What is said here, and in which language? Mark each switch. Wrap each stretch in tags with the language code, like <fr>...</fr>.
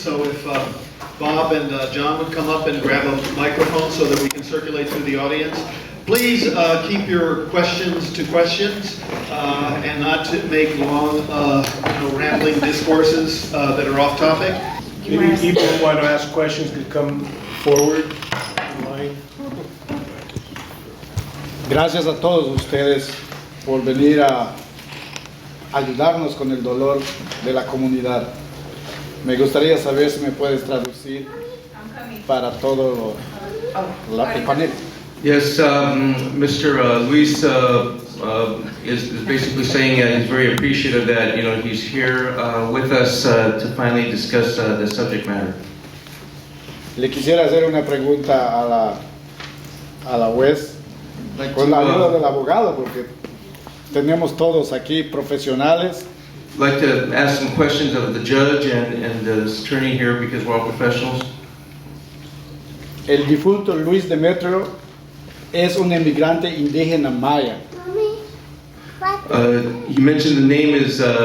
<en>So if Bob and John would come up and grab a microphone so that we can circulate through the audience. Please keep your questions to questions and not to make long, rambling discourses that are off topic. Any people who want to ask questions could come forward in line.</en> <es>Gracias a todos ustedes por venir a ayudarnos con el dolor de la comunidad. Me gustaría saber si me puedes traducir para todo el panel.</es> <en>Yes, Mr. Luis is basically saying he's very appreciative that he's here with us to finally discuss the subject matter.</en> <es>Le quisiera hacer una pregunta a la juez con la ayuda del abogado porque tenemos todos aquí profesionales.</es> <en>I'd like to ask some questions of the judge and the attorney here because we're all professionals.</en> <es>El difunto Luis Demetrio es un emigrante indígena maya.</es> <en>You mentioned the name is.</en>